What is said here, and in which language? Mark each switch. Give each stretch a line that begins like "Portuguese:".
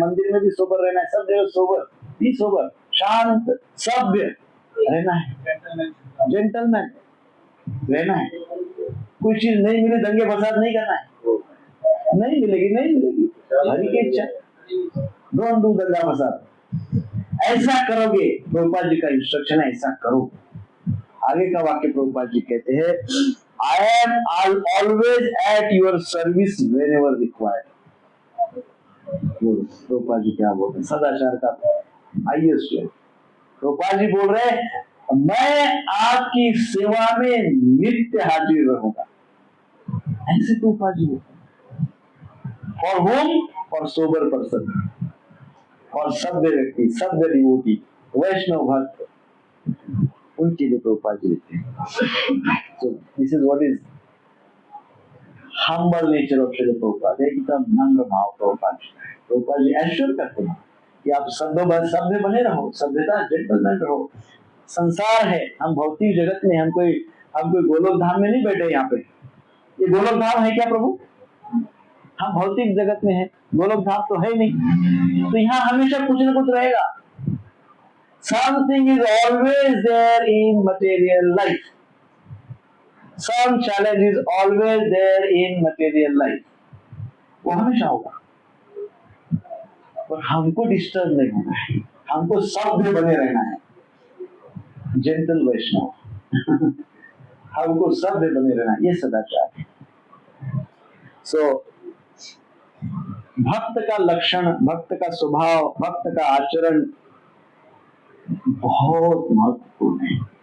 Hindi: मंदिर में भी सोबर रहना है, सब जगह सोबर, भी सोबर, शांत, सभ्य रहना है, जेंटलमैन रहना है। कोई चीज नहीं मिले दंगे फसाद नहीं करना है, नहीं मिलेगी, नहीं मिलेगी, हरि की इच्छा,
English: don't do
Hindi: दंगा फसाद। ऐसा करोगे, प्रभुपाद जी का इंस्ट्रक्शन है, ऐसा करो। आगे का वाक्य प्रभुपाद जी कहते हैं,
English: I am always at your service whenever required.
Hindi: Prabhupada ji क्या बोलते हैं, सदाचार का हाईएस्ट है। प्रभुपाद जी बोल रहे हैं, मैं आपकी सेवा में नित्य हाजिर रहूंगा। ऐसे प्रभुपाद जी बोलते हैं।
English: For home?
Hindi: For sober person, for सभ्य व्यक्ति, सभ्य डिवोटी, वैष्णव भक्त, उनके लिए प्रभुपाद जी लिखते हैं।
English: So this is what is humble nature of Srila Prabhupada,
Hindi: एकदम नम्र भाव प्रभुपाद जी। प्रभुपाद जी एश्योर करते हैं कि आप सभ्य बने रहो, सभ्यता, जेंटलमैन रहो। संसार है, हम भौतिक जगत में, हम कोई गोलोक धाम में नहीं बैठे यहाँ पे। ये गोलोक धाम है क्या प्रभु? हम भौतिक जगत में है, गोलोक धाम तो है नहीं। तो यहाँ हमेशा कुछ न कुछ रहेगा।
English: Something is always there in material life. Some challenge is always there in material life.
Hindi: वो हमेशा होगा, पर हमको डिस्टर्ब नहीं होना है, हमको सभ्य बने रहना है, जेंटल वैष्णव। हमको सभ्य बने रहना है, ये सदाचार है। सो भक्त का लक्षण, भक्त का स्वभाव, भक्त का आचरण बहुत महत्वपूर्ण है।